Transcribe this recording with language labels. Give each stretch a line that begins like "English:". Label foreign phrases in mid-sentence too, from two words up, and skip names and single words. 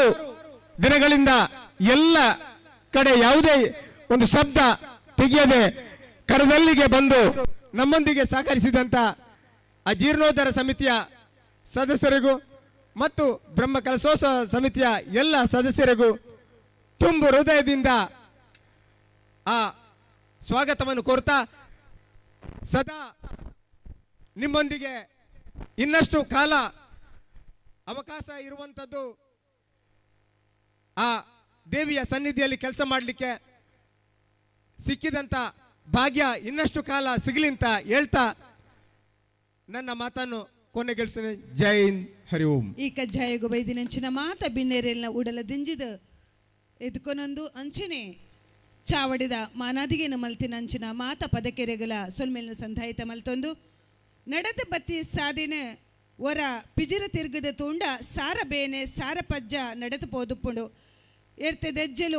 Kannada: ದಿನಗಳಿಂದ ಎಲ್ಲ ಕಡೆ ಯಾವುದೇ ಒಂದು ಶಬ್ದ ತೆಗೆಯದೆ ಕರದಲ್ಲಿಗೆ ಬಂದು ನಮ್ಮೊಂದಿಗೆ ಸಹಕರಿಸಿದಂತ ಆ ಜೀರ್ಣೋದ್ಧಾರ ಸಮಿತಿಯ ಸದಸ್ಯರಿಗೂ ಮತ್ತು ಬ್ರಹ್ಮ ಕಲಶೋತ್ಸವ ಸಮಿತಿಯ ಎಲ್ಲ ಸದಸ್ಯರಿಗೂ ತುಂಬು ಹೃದಯದಿಂದ ಆ ಸ್ವಾಗತವನ್ನು ಕೋರ್ತಾ ಸದಾ ನಿಮ್ಮೊಂದಿಗೆ ಇನ್ನಷ್ಟು ಕಾಲ ಅವಕಾಶ ಇರುವಂಥದ್ದು ಆ ದೇವಿಯ ಸನ್ನಿಧಿಯಲ್ಲಿ ಕೆಲಸ ಮಾಡಲಿಕ್ಕೆ ಸಿಕ್ಕಿದಂತ ಭಾಗ್ಯ ಇನ್ನಷ್ಟು ಕಾಲ ಸಿಗಲಿ ಅಂತ ಹೇಳ್ತಾ ನನ್ನ ಮಾತನ್ನು ಕೊನೆಗೆಳಿಸ್ತೇನೆ.
Hindi: जय हिंद,
Kannada: ಹರಿ ಓಂ.
Tulu: ಈ ಕಜ್ಜಾಯಗು ಬೈದಿನಂಚಿನ ಮಾತ ಬಿನ್ನೆರೆಲ್ನ ಉಡಲ ದಿಂಜಿದ ಎದ್ಕೊನೊಂದು ಅಂಚನೆ ಚಾವಡಿದ ಮಾನಾದಿಗೆನ ಮಲ್ತಿನಂಚಿನ ಮಾತ ಪದಕೆರೆಗಲ ಸೊಲ್ಮೆಲ್ನ ಸಂಧಾಯಿತ ಮಲ್ತೊಂದು ನಡೆದ ಬತ್ತಿ ಸಾದಿನ ಒರ ಪಿಜಿರ ತಿರ್ಗದ ತೂಂಡ ಸಾರ ಬೇನೆ ಸಾರ ಪಜ್ಜ ನಡೆದು ಪೋದುಪ್ಪುಂಡು ಎರ್ತದೆಜ್ಜಲು